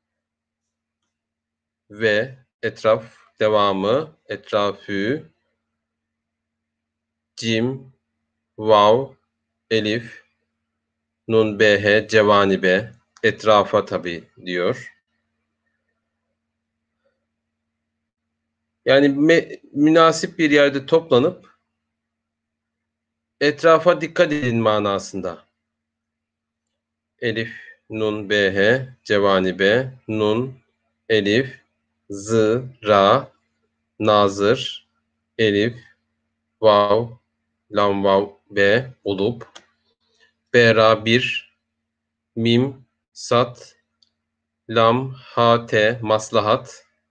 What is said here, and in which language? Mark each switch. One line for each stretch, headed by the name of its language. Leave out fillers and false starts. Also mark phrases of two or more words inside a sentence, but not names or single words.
Turkish: ve etraf devamı, etrafü, cim, vav, elif, nun, bh, cevanibe, etrafa tabi diyor. Yani münasip bir yerde toplanıp etrafa dikkat edin manasında. Elif, nun, bh, cevanibe, nun, elif, z, ra, nazır, elif, vav, lam, vav, be olup, bera bir, mim, sat, lam, ha, te, maslahat,